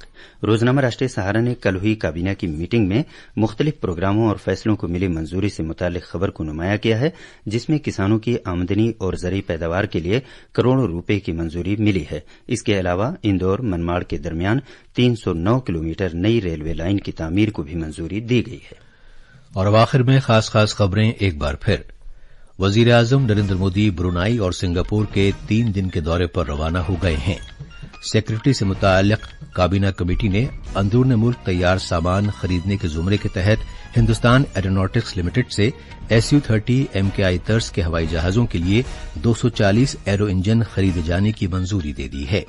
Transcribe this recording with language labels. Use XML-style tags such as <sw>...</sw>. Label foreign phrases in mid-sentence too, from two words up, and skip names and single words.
<ur>روزنامہ راشٹریہ سہارا نے کل ہوئی کابینہ کی میٹنگ میں مختلف پروگراموں اور فیصلوں کو ملی منظوری سے متعلق خبر کو نمایاں کیا ہے، جس میں کسانوں کی آمدنی اور زرعی پیداوار کے لیے کروڑوں روپے کی منظوری ملی ہے۔ اس کے علاوہ اندور منماڑ کے درمیان 309 کلومیٹر نئی ریلوے لائن کی تعمیر کو بھی منظوری دی گئی ہے۔ اور اب آخر میں خاص خبریں ایک بار پھر۔ وزیر اعظم نریندر مودی برونائی اور سنگاپور کے 3 دن کے دورے پر روانہ ہو گئے ہیں۔ سیکورٹی سے متعلق کابینہ کمیٹی نے اندرون ملک تیار سامان خریدنے کے زمرے کے تحت ہندوستان ایروناٹکس لمیٹڈ سے SU-30 MKI طرز کے ہوائی جہازوں کے لیے 240 ایرو انجن خریدے جانے کی منظوری دے دی ہے۔</ur>